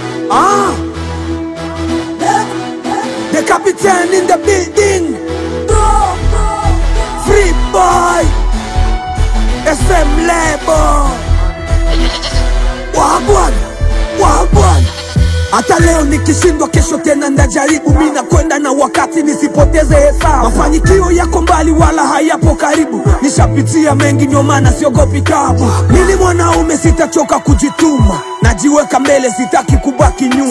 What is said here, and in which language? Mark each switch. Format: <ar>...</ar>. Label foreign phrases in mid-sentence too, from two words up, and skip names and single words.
<en>Ah! The captain in the building. Free boy. S M label. Wagwan. Wagwan.</en> <sw>Hata leo nikishindwa, kesho tena ndajaribu. Mi nakwenda na wakati, nisipoteze hesabu. Mafanikio yako mbali, wala hayapo karibu. Nishapitia mengi, ndio maana siogopi tabu. Mimi ni mwanaume, sitachoka kujituma. Najiweka mbele, sitaki kubaki nyuma.</sw>